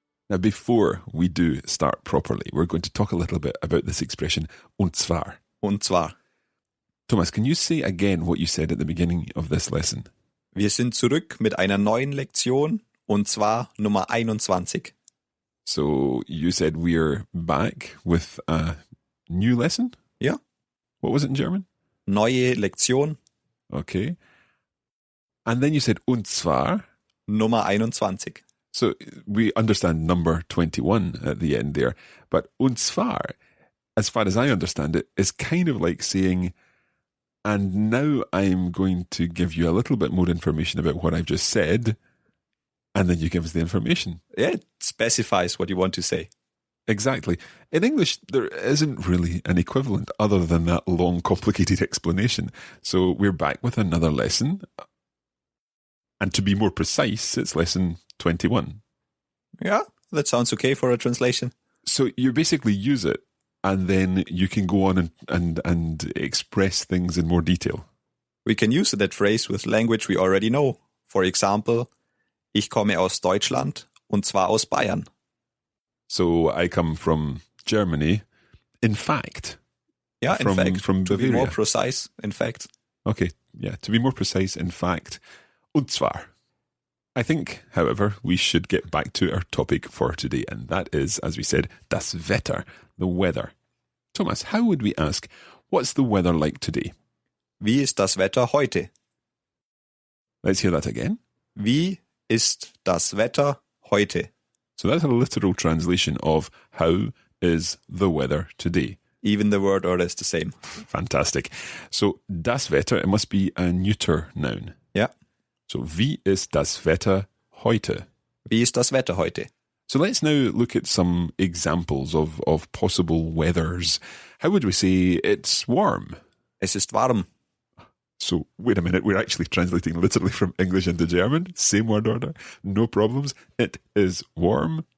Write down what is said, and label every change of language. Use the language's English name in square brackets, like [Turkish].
[English] Now, before we do start properly, we're going to talk a little bit about this expression, und zwar. [German] Und zwar. [English] Thomas, can you say again what you said at the beginning of this lesson? [German] Wir sind zurück mit einer neuen Lektion und zwar Nummer 21. [English] So you said we're back with a new lesson? [German] Ja. [English] What was it in German? [German] Neue Lektion. [English] Okay. And then you said und zwar. [German] Nummer 21. [English] So we understand number 21 at the end there. But und zwar, as far as I understand it, is kind of like saying, and now I'm going to give you a little bit more information about what I've just said, and then you give us the information. Yeah, it specifies what you want to say. Exactly. In English, there isn't really an equivalent other than that long, complicated explanation. So we're back with another lesson. And to be more precise, it's lesson 21. Yeah, that sounds okay for a translation. So you basically use it, and then you can go on and express things in more detail. We can use that phrase with language we already know. [German] For example, ich komme aus Deutschland und zwar aus Bayern. [English] So I come from Germany, in fact. Yeah, in fact. From to Bavaria. be more precise, in fact. Okay, yeah, to be more precise, in fact. Und zwar. I think, however, we should get back to our topic for today, and that is, as we said, das Wetter, the weather. Thomas, how would we ask, what's the weather like today? [German] Wie ist das Wetter heute? [English] Let's hear that again. [German] Wie ist das Wetter heute? [English] So that's a literal translation of how is the weather today. Even the word order is the same. Fantastic. So das Wetter, it must be a neuter noun. [German] Ja. So wie ist das Wetter heute? Wie ist das Wetter heute? [English] So let's now look at some examples of possible weathers. How would we say it's warm? [German] Es ist warm. [English] So wait a minute, we're actually translating literally from English into German. Same word order, no problems. It is warm.